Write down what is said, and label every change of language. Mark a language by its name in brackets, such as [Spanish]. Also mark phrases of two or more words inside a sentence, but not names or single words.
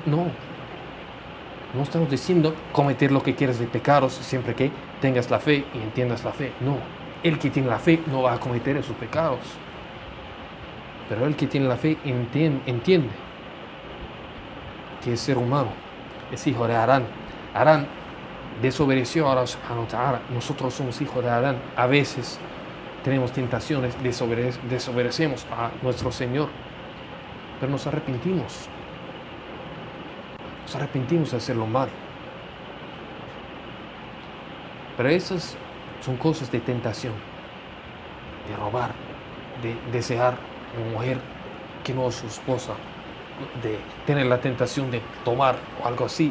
[Spanish] No estamos diciendo cometer lo que quieras de pecados siempre que tengas la fe y entiendas la fe. No, el que tiene la fe no va a cometer esos pecados. Pero el que tiene la fe entiende que es ser humano, es hijo de Adán. Adán desobedeció a Allah [Arabic] سبحانه وتعالى. [Spanish] Nosotros somos hijos de Adán. A veces tenemos tentaciones, desobedecemos a nuestro Señor, pero nos arrepentimos. Nos arrepentimos de hacerlo mal. Pero esas son cosas de tentación, de robar, de desear una mujer que no es su esposa, de tener la tentación de tomar o algo así.